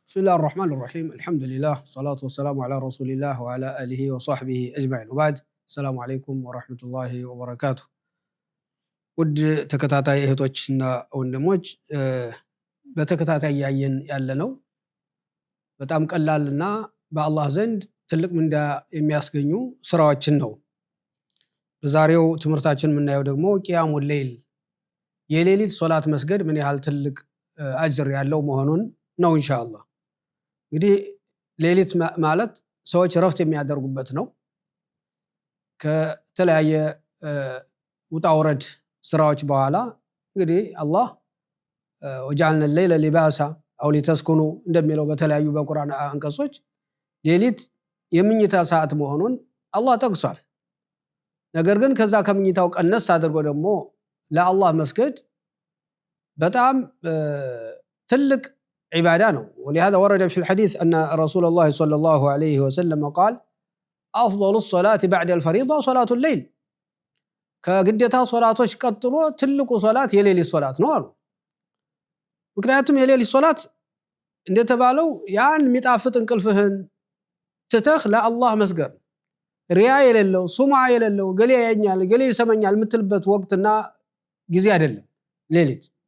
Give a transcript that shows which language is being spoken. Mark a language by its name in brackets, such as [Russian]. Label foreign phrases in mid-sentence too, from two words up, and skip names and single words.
[Arabic] بسم الله الرحمن الرحيم الحمد لله والصلاة والسلام على رسول الله وعلى آله وصحبه أجمعين وبعد السلام عليكم ورحمة الله وبركاته [Amharic] ود ተከታታይ እህቶችና ወንድሞች በተከታታይ ያየን ያለነው በጣም ቀላልና በአላህ ዘንድ ትልቅ ምንዳ የሚያስገኙ ስራዎችን ነው። በዛሬው ትምህርታችን የምናየው ደግሞ [Arabic] قيام الليل [Amharic] የሌሊት ሶላት መስገድ ምን ያህል ትልቅ አጅር ያለው መሆኑን ነው ኢንሻአላህ። እንግዲህ ሌሊት ማለት ሰዎች ረፍት የሚያደርጉበት ነው። ከተለያየ ውጣ ውረድ ስራዎች በኋላ እንግዲህ አላህ [Arabic] وجعلنا الليل لباسا [Amharic] አው ሊተስኩኑ እንደሚለው በተለያዩ በቁርአን አንቀጾች ሌሊት የምኝታ ሰዓት መሆኑን አላህ ጠቅሷል። ነገር ግን ከዛ ከምኝታው ቀነስ አድርጎ ደግሞ ለአላህ መስገድ በጣም ትልቅ عبادة ነው። [Arabic] ولهذا ورد في الحديث أن رسول الله صلى الله عليه وسلم قال أفضل الصلاة بعد الفريضة صلاة الليل [Amharic] ከግዴታ ሶላቶች ቀጥሎ ትልቁ ሶላት የሌሊት ሶላት ነው አሉ። ምክንያቱም የሌሊት ሶላት እንደተባለው ያን የሚጣፍጥ እንቅልፍህን ትተህ ለአላህ መስገድ ሪያ የሌለው ሱማ የሌለው ገሌ ያኛል ገሌ ይሰማኛል የምትልበት ወቅትና ጊዜ አይደለም። ሌሊት